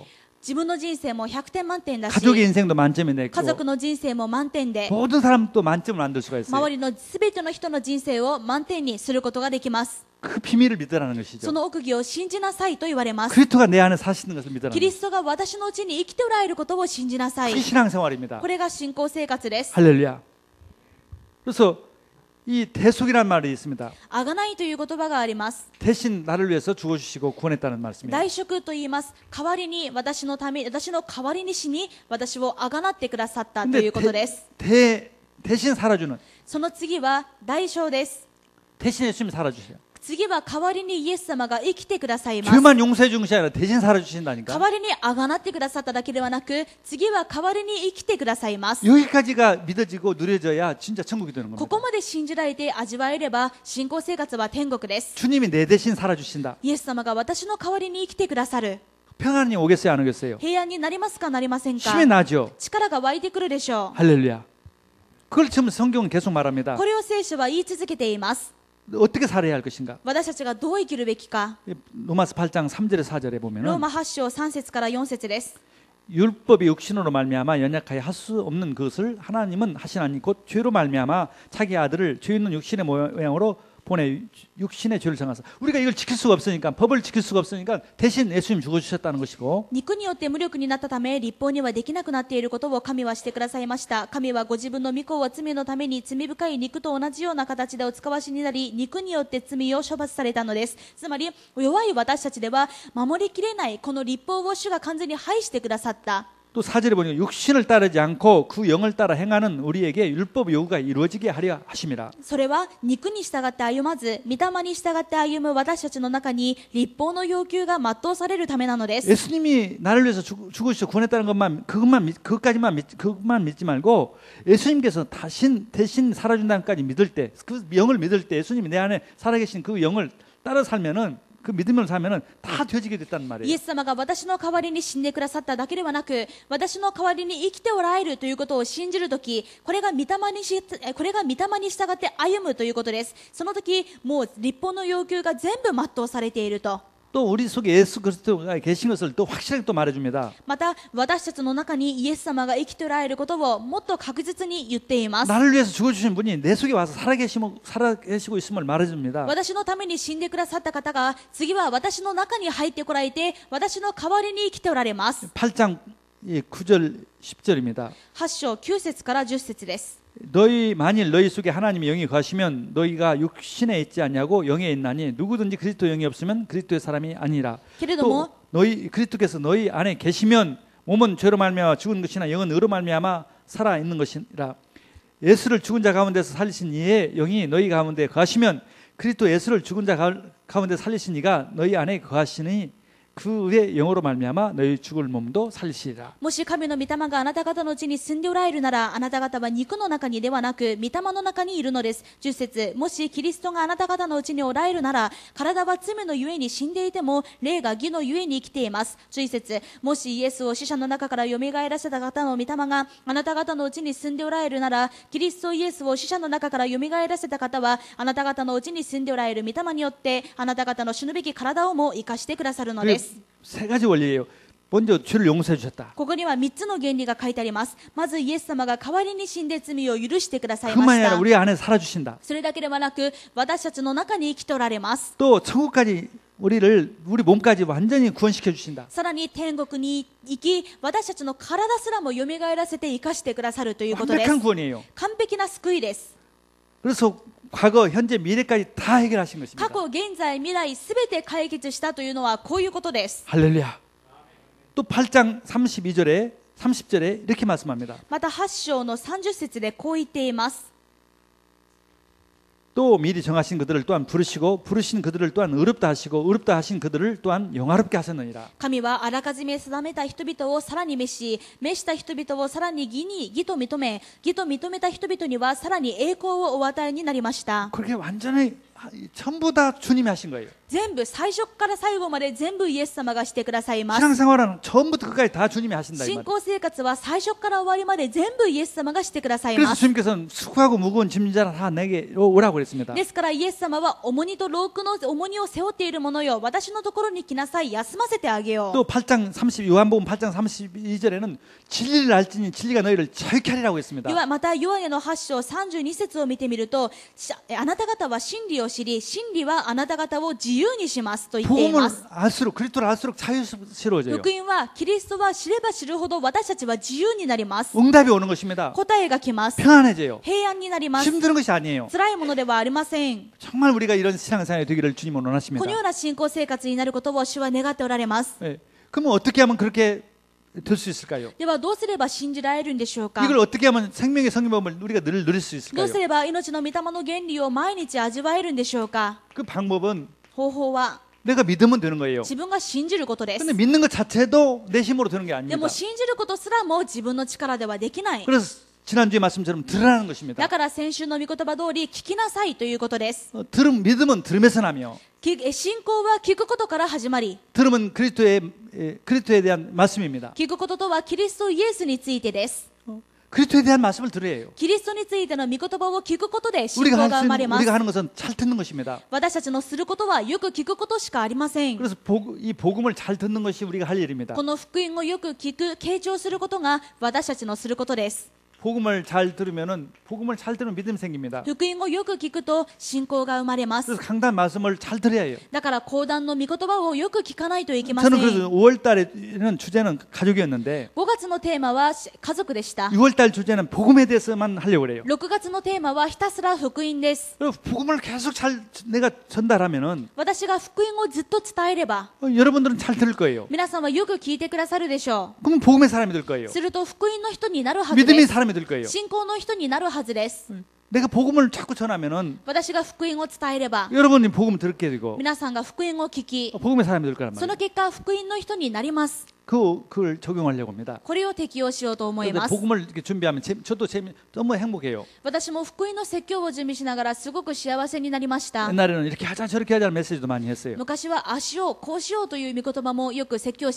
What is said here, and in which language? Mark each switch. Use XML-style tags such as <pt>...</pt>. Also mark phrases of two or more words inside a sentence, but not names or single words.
<ja>自分の人生も100点満点だし、</ja> <ko>가족의 인생도 만점이</ko> <ja>家</ja> <ko>되고</ko> <ja>族の人生も満点で、</ja> <ko>모든 사람도 만점을 만들 수가 있어요.</ko> <ja>周りのすべての人の人生を満点にすることができます。</ja> <ko>그 비밀을 믿으라는</ko> <ja>そ</ja> <ko>것이죠.</ko> <ja>の奥義を信じなさいと言われます。</ja> <ko>그리스도가 내 안에 사시는 것을 믿으라는</ko> <ja>キリ</ja> <ko>것이죠.</ko> <ja>ストが私のうちに生きておられることを信じなさい。</ja> <ko>그게 신앙생활입니다.</ko> <ja>これが信仰生活です。</ja> <ko>할렐루야. 그래서 이 대속이라는 말이 있습니다.</ko> <ja>あがないという言葉があります。</ja> <ko>대신 나를 위해서 죽어주시고 구원했다는 말씀입니다.</ko> <ja>代贖と言います。代わりに私のため、私の代わりに死に、私をあがなってくださったということです。</ja> <ko>대신 살아주는</ko> <ja>その次は代償です。</ja> <ko>대신 예수님이 살아주세요.</ko> <ja>次は代わりにイエス様が生きてくださいます。</ja> <ko>죄만 용서해 준 것이 아니라 대신 살아주신다니까.</ko> <ja>代わりにあがなってくださっただけではなく、次は代わりに生きてくださいます。</ja> <ko>여기까지가 믿어지고 누려져야 진짜 천국이 되는</ko> <ja>こ</ja> <ko>겁니다.</ko> <ja>こまで信じられて味わえれば信仰生活は天国です。</ja> <ko>주님이 내 대신 살아주신다.</ko> <ja>イエス様が私の代わりに生きてくださる。</ja> <ko>평안이 오겠어요, 안 오겠어요?</ko> <ja>平安になりますかなりませんか。</ja> <ko>힘이 나죠.</ko> <ja>力が湧いてくるでしょ</ja> <ko>할렐루야. 그걸 지금 성경은 계속 말합니다.</ko> <ja>う。これを聖書は言い続けています。</ja> <ko>어떻게 살아야 할 것인가?</ko> <ja>私たちがどう生きるべきか。</ja> <ko>로마서 8장 3절에 4절에</ko> <ja>ロー</ja> <ko>보면은</ko> <ja>マ8章3節から4節です。</ja> <ko>율법이 육신으로 말미암아 연약하여 할 수 없는 것을 하나님은 하시나니 곧 죄로 말미암아 자기 아들을 죄 있는 육신의 모양으로 보내 육신의 죄를 정하사. 우리가 이걸 지킬 수가 없으니까, 법을 지킬 수가 없으니까 대신 예수님 죽어주셨다는 것이고,</ko> <ja>肉によって無力になったため立法にはできなくなっていることを神はしてくださいました。神はご自分の御子を罪のために罪深い肉と同じような形でお使わしになり、肉によって罪を処罰されたのです。つまり弱い私たちでは守りきれないこの律法を主が完全に廃してくださった。</ja> <ko>또 4절에 보니까 육신을 따르지 않고 그 영을 따라 행하는 우리에게 율법 요구가 이루어지게 하려 하심이라.</ko> <ja>それは肉に従って歩まず御霊に従って歩む私たちの中に律法の要求が全うされるためなのです。</ja> <ko>예수님이 나를 위해서 죽으셔 구원했다는 그것만 믿지 말고 예수님께서 대신 살아준다는 것까지 믿을 때, 그 영을 믿을 때 예수님이 내 안에 살아계신 그 영을 따라 살면은, 그 믿음을 살면은 다 되어지게 됐단</ko> <ja>イ</ja> <ko>말이에요.</ko> <ja>エス様が私の代わりに死んでくださっただけではなく、私の代わりに生きておられるということを信じるとき、これが御霊に従って歩むということです。その時、もう律法の要求が全部全うされていると。</ja> <ko>또 우리 속에 예수 그리스도가 계신 것을 또 확실하게 또 말해줍니다.</ko> <ja>また私たちの中にイエス様が生きておられることをもっと確実に言っています。</ja> <ko>나를 위해서 죽어주신 분이 내 속에 와서 살아계시고 있음을 말해줍니다.</ko> <ja>私のために死んでくださった方が次は私の中に入ってこられて私の代わりに生きておられます。</ja> <ko>8장 이 9절 10절입니다.</ko> <ja>8 章9節から10節です。</ja> <ko>너희 만일 너희 속에 하나님의 영이 거하시면 너희가 육신에 있지 않냐고 영에 있나니 누구든지 그리스도 영이 없으면 그리스도의 사람이 아니라. 또 너희 그리스도께서 너희 안에 계시면 몸은 죄로 말미암아 죽은 것이나 영은 의로 말미암아 살아 있는 것이라. 예수를 죽은 자 가운데서 살리신 이의 영이 너희 가운데 거하시면 그리스도 예수를 죽은 자 가운데 살리신 이가 너희 안에 거하시니 그의 영으로 말미암아 너희 죽을 몸도 살리시리라.</ko> <ja>もし神の御霊があなた方のうちに住んでおられるなら、あなた方は肉の中にではなく御霊の中にいるのです。10節、もしキリストがあなた方のうちにおられるなら、体は罪のゆえに死んでいても霊が義のゆえに生きています。11節、もしイエスを死者の中からよみがえらせた方の御霊があなた方のうちに住んでおられるなら、キリストイエスを死者の中からよみがえらせた方はあなた方のうちに住んでおられる御霊によってあなた方の死ぬべき体をも生かしてくださるのです。</ja> <ko>세 가지 원리예요. 먼저 죄를 용서해 주셨다.</ko> <ja>ここには3つの原理が書いてあります。まずイエス様が代わりに死んで罪を許してくださいま</ja> <ko>그만이</ko> <ja>し</ja> <ko>아니라</ko> <ja>た。</ja> <ko>우리 안에 살아 주신다.</ko> <ja>それだけではなく私たちの中に生きておられます。</ja> <ko>또 천국까지 우리 몸까지 완전히 구원시켜 주신다.</ko> <ja>さらに天国に行き私たちの体すらもよみがえらせて生かしてくださるということです。</ja> <ko>완벽한 구원이에요.</ko> <ja>完璧な救いです。</ja> <ko>그래서 과거, 현재, 미래까지 다 해결하신 것입니다.</ko> <ja>過去、現在、未来すべて解決したというのはこういうことです。</ja> <ko>할렐루야. 또 8장 32절에 30절에 이렇게 말씀합니다.</ko> <ja>また8章の30節でこう言っています。</ja> <ko>또 미리 정하신 그들을 또한 부르시고 부르신 그들을 또한 의롭다 하시고 의롭다 하신 그들을 또한 영화롭게 하셨느니라.</ko> <ja>神はあらかじめ定めた人々をさらに召し、召した人々をさらに義と認め、義と認めた人々にはさらに栄光をお与えになりました。</ja> <ko>그렇게 완전히 전부 다 주님이 하신 거예요.</ko> <ja>全部最初から最後まで全部イエス様がしてくださいます。</ja> <ko>신앙생활은 처음부터 끝까지 다 주님이 하신다 이</ko> <ja>信</ja> <ko>말이에요.</ko> <ja>仰生活は最初から終わりまで全部イエス様がしてください</ja> <ko>그래서</ko> <ja>ます。</ja> <ko>주님께서는 수고하고 무거운 짐자를 다 내게 오라고 그랬습니다.</ko> <ja>ですからイエス様は重荷と労苦の重荷を背負っている者よ、私のところに来なさい、休ませてあげよう。</ja> <ko>또 8장 30 요한복음 8장 32절에는 진리를 알지니 진리가 너희를 자유케 하리라고 했습니다.</ko> <ja>またヨハネの8章32節を見てみると、あなた方は真理を知り、真理はあなた方を自由にしますと言っていま</ja> <ko>복음을</ko> <ja>す。</ja> <ko>알수록 그리스도를 알수록 자유스러워져요.</ko> <ja>福音はキリストは知れば知るほど私たちは自由になります。</ja> <ko>응답이 오는 것입니다.</ko> <ja>答えが来ます。</ja> <ko>편안해져요.</ko> <ja>平安になります。</ja> <ko>힘든 것이 아니에요.</ko> <ja>辛いものではありません。</ja> <ko>정말 우리가 이런 신앙생활이 되기를 주님은 원하십니다.</ko> <ja>このような信仰生活になることを主は願っておられます。</ja> <ko>네. 그러면 어떻게 하면 그렇게 될 수 있을까요?</ko> <ja>ではどうすれば信じられるんでしょうか。</ja> <ko>이걸 어떻게 하면 생명의 성경법을 우리가 늘 누릴 수</ko> <ja>ど</ja> <ko>있을까요?</ko> <ja>うすれば命の御霊の原理を毎日味わえるんでしょうか。</ja> <ko>그 방법은</ko> <ja>方法は</ja> <ko>내가 믿으면 되는 거예요.</ko> <ja>自分が信じることです。</ja> <ko>근데 믿는 것 자체도 내 힘으로 되는 게</ko> <ja>で</ja> <ko>아닙니다.</ko> <ja>も信じることすらも自分の力ではできない。</ja> <ko>그래서 지난주의 말씀처럼 들으라는 것입니다.</ko> <ja>だから先週の御言葉通り聞きなさいということです。</ja> <ko>믿음은 들음에서 나며</ko> <ja>信仰は聞くことから始まり、</ja> <ko>들음은 그리스도에 대한 말씀입니다.</ko> <ja>聞くこととはキリストイエスについてです。</ja> <ko>그리스도에 대한 말씀을 들어야 해요.</ko> <ja>キリストについての御言葉を聞くことで信</ja> <ko>우리가</ko> <ja>仰が生まれます。</ja> <ko>우리가 하는 것은 잘 듣는 것입니다.</ko> <ja>私たちのすることはよく聞くことしかありません。</ja> <ko>그래서 이 복음을 잘 듣는 것이 우리가 할 일입니다.</ko> <ja>この福音をよく聞く、傾聴することが私たちのすることです。</ja> <ko>복음을 잘 들으면 믿음이 생깁니다.</ko> <ja>福音をよく聞くと信仰が生まれます。</ja> <ko>그래서 강단 말씀을 잘 들어야 해요.</ko> <ja>だから講談の御言葉をよく聞かないといけません。</ja> <ko>저는 그래서 5월달에는 주제는 가족이었는데</ko> <ja>5 月のテーマは家族でした。</ja> <ko>6월달 주제는 복음에 대해서만 하려고 그래요.</ko> <ja>6 月のテーマはひたすら福音です。</ja> <ko>그리고 복음을 계속 잘 내가 전달하면은</ko> <ja>私が福音をずっと伝えれば、</ja> <ko>여러분들은 잘 들을 거예요.</ko> <ja>皆さんはよく聞いてくださるでしょ</ja> <ko>그러면 복음의 사람이 될 거예요.</ko> <ja>う。すると福音の人になるはずで</ja> <ko>믿음의</ko> <ja>す。</ja> <ko>사람이 될 거예요.</ko> <ja>信仰の人になるはずです。</ja> <ko>내가 복음을 자꾸 전하면은</ko> <ja>私が福音を伝えれば、</ja> <ko>여러분이 복음을 듣게 되고</ko> <ja>皆さんが福音を聞き、</ja> <ko>복음의 사람이 될 거란</ko> <ja>その</ja> <ko>말이에요.</ko> <ja>結果福音の人になります。</ja> <ko>그걸 적용하려고 합니다.</ko> <ja>これを適用しようと思い</ja> <ko>그런데</ko> <ja>ます。</ja> <ko>복음을 이렇게 준비하면 저도 너무 행복해요.</ko> <ja>私も福音の説教を準備しながらすごく幸せになりました。</ja> <ko>옛날에는 이렇게 하자 저렇게 하자는 메시지도 많이 했어요.</ko> <ja>昔はああしようこうしようという御言葉もよく説教し</ja>